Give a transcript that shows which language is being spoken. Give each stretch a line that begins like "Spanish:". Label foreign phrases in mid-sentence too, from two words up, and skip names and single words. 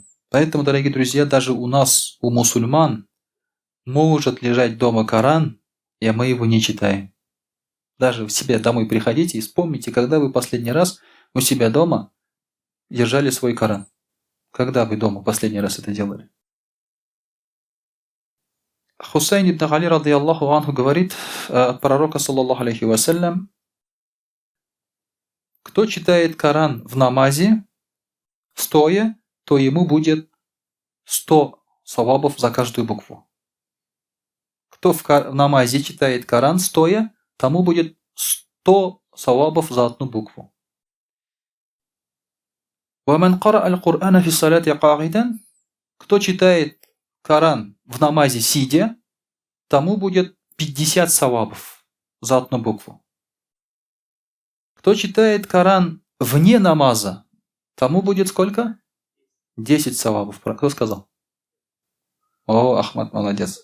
Russian: Поэтому, дорогие друзья, даже у нас, у мусульман, может лежать дома Коран, и мы его не читаем. Даже в себя домой приходите и вспомните, когда вы последний раз у себя дома держали свой Коран. Когда вы дома последний раз это делали? Хусейн ибн Али,
Arabic: رضي الله عنه,
Russian: говорит от пророка,
Arabic: صلى الله عليه وسلم,
Russian: кто читает Коран в намазе, стоя, то ему будет 100 савабов за каждую букву. Кто в намазе читает Коран стоя, тому будет 100 савабов за одну букву.
Arabic: وَمَنْ قَرَأَ الْقُرْآنَ فِي الصَّلَاةِ قَاعِدًا.
Russian: Кто читает Коран в намазе сидя, тому будет 50 савабов за одну букву. Кто читает Коран вне намаза, тому будет сколько? 10 савабов. Кто сказал? О, Ахмад, молодец.